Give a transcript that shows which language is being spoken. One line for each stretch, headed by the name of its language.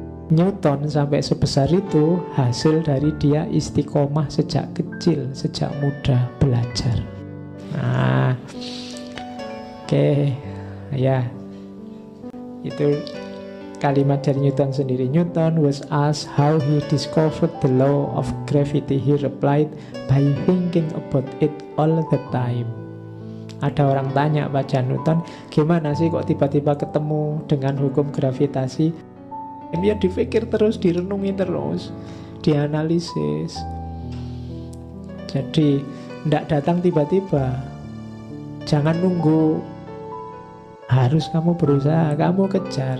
Indonesian: Newton sampai sebesar itu hasil dari dia istiqomah sejak kecil, sejak muda belajar. Nah, oke, ya, itu kalimat dari Newton sendiri.
English: Newton was asked how he discovered the law of gravity. He replied, by thinking about it all the time.
Indonesian: Ada orang tanya baca Newton, gimana sih kok tiba-tiba ketemu dengan hukum gravitasi? Dia dipikir terus, direnungi terus, dianalisis. Jadi tidak datang tiba-tiba. Jangan nunggu, harus kamu berusaha, kamu kejar.